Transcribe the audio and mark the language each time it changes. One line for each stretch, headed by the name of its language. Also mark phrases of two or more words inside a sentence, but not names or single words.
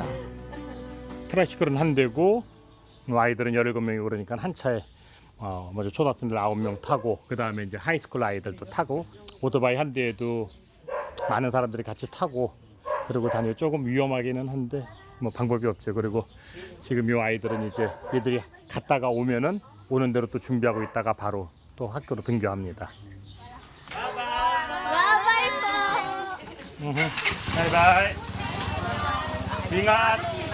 Korean: 트라이시클은 한 대고 아이들은 17명이고 그러니까 한 차에 먼저 초등학생들 9명 타고 그다음에 이제 하이스쿨 아이들도 타고 오토바이 한 대에도 많은 사람들이 같이 타고 그리고 다니고 조금 위험하기는 한데 뭐 방법이 없죠. 그리고 지금 이 아이들은 이제 얘들이 갔다가 오면은 오는 대로 또 준비하고 있다가 바로 또 학교로 등교합니다.
Filipino: bye-bye po! Bye-bye. Ingat.